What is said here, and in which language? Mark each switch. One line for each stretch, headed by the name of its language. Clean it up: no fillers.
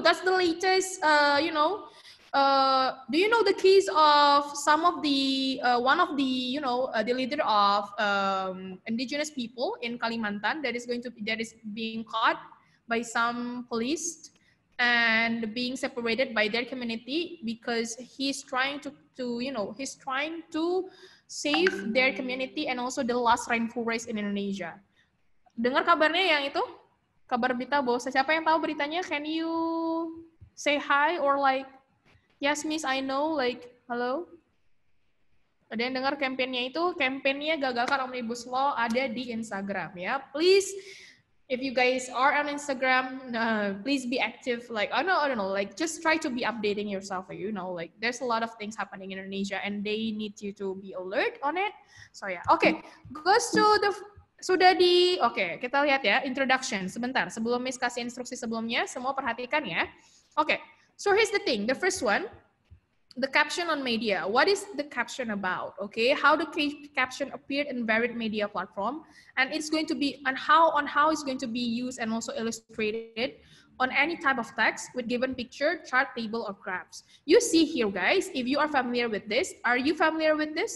English: That's the latest, you know. Do you know the case of some of the, one of the, you know, the leader of indigenous people in Kalimantan that is being caught by some police and being separated by their community because he's trying to you know, he's trying to save their community and also the last rainforest in Indonesia.
Indonesian: Dengar kabarnya yang itu? Kabar berita bahwa siapa yang tahu beritanya?
English: Can you say hi or like, yes Miss, I know, like, hello?
Indonesian: Ada yang dengar kampanyenya itu? Kampanyenya gagalkan Omnibus Law ada di Instagram ya.
English: Please, if you guys are on Instagram, please be active. Like, I don't know, like just try to be updating yourself. You know, like there's a lot of things happening in Indonesia and they need you to be alert on it. So yeah, okay. Goes to the oke,
Indonesian: kita lihat ya,
English: introduction sebentar.
Indonesian: Sebelum Miss kasih instruksi sebelumnya, semua perhatikan ya.
English: Oke, so here's the thing. The first one, the caption on media. What is the caption about? Okay, how the caption appeared in varied media platform, and it's going to be on how it's going to be used and also illustrated on any type of text with given picture, chart, table, or graphs. You see here, guys. If you are familiar with this, are you familiar with this?